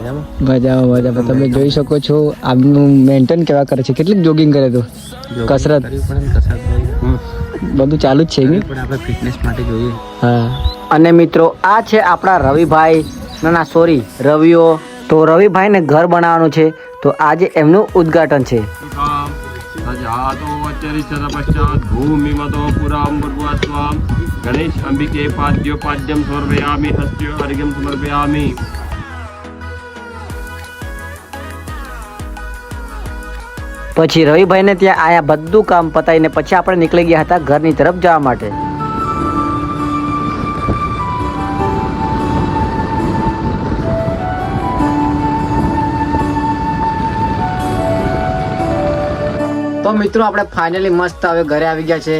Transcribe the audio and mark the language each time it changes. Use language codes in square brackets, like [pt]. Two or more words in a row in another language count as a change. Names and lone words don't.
[gu] મજામાં. તમે જોઈ શકો છો આમનું મેન્ટેન કેવા કરે છે. કેટલીક જોગિંગ કરે તો કસરત બધું ચાલુ જ છે ને, પણ આપણે ફિટનેસ માટે જોઈએ. હા. અને મિત્રો આ છે આપણા રવિભાઈ. ના સોરી, રવિઓ. તો રવિભાઈને ઘર બનાવવાનું છે, તો આજે એમનું ઉદ્ઘાટન છે. [sa] गणेश अंबिके पाद्यम समर्पयामि हस्त्यो अर्घ्यं समर्पयामि. [gu] પછી રવિભાઈને ત્યાં આયા બધું કામ પતાવીને પછી આપણે નીકળી ગયા હતા ઘરની તરફ જવા માટે. તો મિત્રો આપણે ફાઇનલી મસ્ત હવે ઘરે આવી ગયા છે.